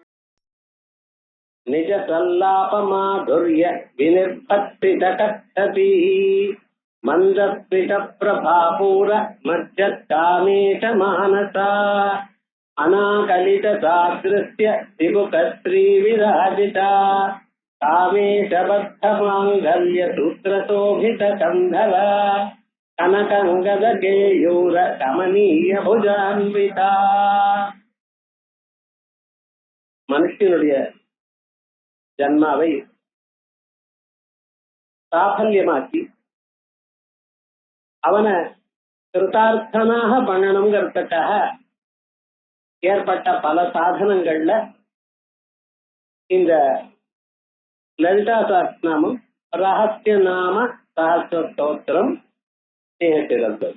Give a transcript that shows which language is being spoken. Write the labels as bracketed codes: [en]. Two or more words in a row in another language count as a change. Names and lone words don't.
[sa] निज सल्लाप माधुर्य विनिर्भक्तितकट्टती मंदस्मित प्रभापूर मज्जत्कामेश मानसा अनाकलित सादृश्य त्रिमुख श्री विराजिता कामेश बद्ध मांगल्य सूत्र शोभित कंधरा कनकंगद केयूर कमनीय भुजान्विता [ta] மனுஷனுடைய ஜன்மாவை சாஃபல்யமாக்கி அவனை கிருதார்த்தனாக பண்ணணுங்கிறதுக்காக ஏற்பட்ட பல சாதனங்கள்ல இந்த லலிதா சஹஸ்ரநாமம் ரகசிய நாம சஹஸ்ர ஸ்தோத்திரம் சிறந்தது.